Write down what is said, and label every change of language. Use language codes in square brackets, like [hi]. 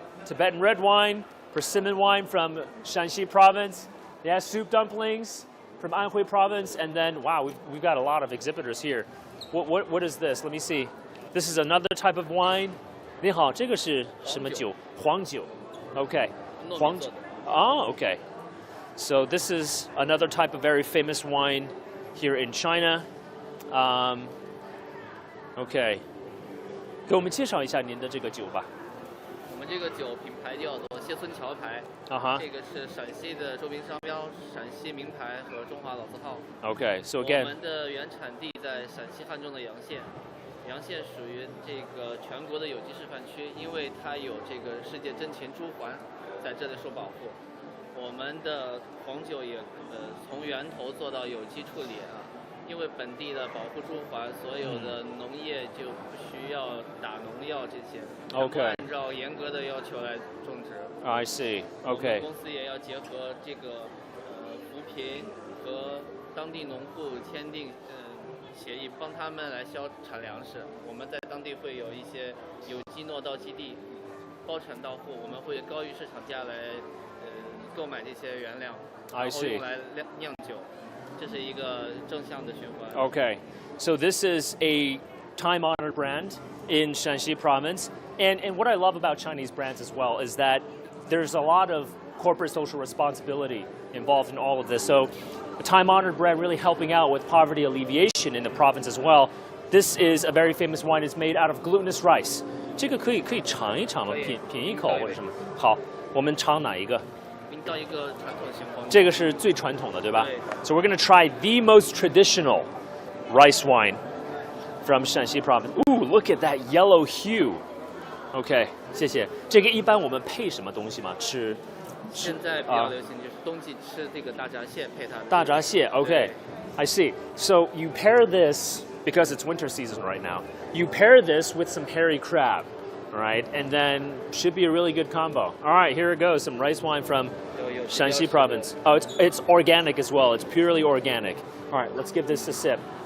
[en] Tibetan red wine, persimmon wine from Shanxi province, yeah, soup dumplings from Anhui province, and then, wow, we've got a lot of exhibitors here. What is this? Let me see. This is another type of wine. [zh] 你好，这个是什么酒？黄酒。Okay. 黄酒。Oh, okay. [en] So this is another type of very famous wine here in China. [zh] OK， 给我们介绍一下您的这个酒吧。我们这个酒品牌叫做谢村桥牌，这个是陕西的周边商标，陕西名牌和中华老字号。 [en] Okay, so again. [zh] 我们的原产地在陕西汉中的洋县，洋县属于这个全国的有机示范区，因为它有这个世界珍禽朱鹮在这里受保护。我们的黄酒也从源头做到有机处理啊。因为本地的保护朱鹮，所有的农业就不需要打农药这些， OK，按照严格的要求来种植。 [en] I see. [zh] 我 OK. 们公司也要结合这个扶贫和当地农户签订协议，帮他们来销产粮食。我们在当地会有一些有机诺到基地，包产到户，我们会高于市场价来购买这些原料，然后用来酿酒。这是一个正向的循环。 [en] Okay, so this is a time-honored brand in Shanxi province, and what I love about Chinese brands as well is that there's a lot of corporate social responsibility involved in all of this. So, a time-honored brand really helping out with poverty alleviation in the province as well. This is a very famous wine. It's made out of glutinous rice. [zh] 这个可以尝一尝吗？品一口或者什么？好，我们尝哪一个？到一个传统型黄酒，这个是最传统的，对吧？对。 [en] So we're going to try the most traditional rice wine from Shanxi province. Ooh, look at that yellow hue. [zh] OK, 谢谢。这个一般我们配什么东西吗？吃？现在比较流行就是冬季吃这个大闸蟹配它。 [en] 大闸蟹 ，OK, I see. So you pair this because it's winter season right now. You pair this with some hairy crab. All right, and then should be a really good combo. All right, here it goes, some rice wine from Shanxi province. Oh, it's organic as well. It's purely organic. All right, let's give this a sip.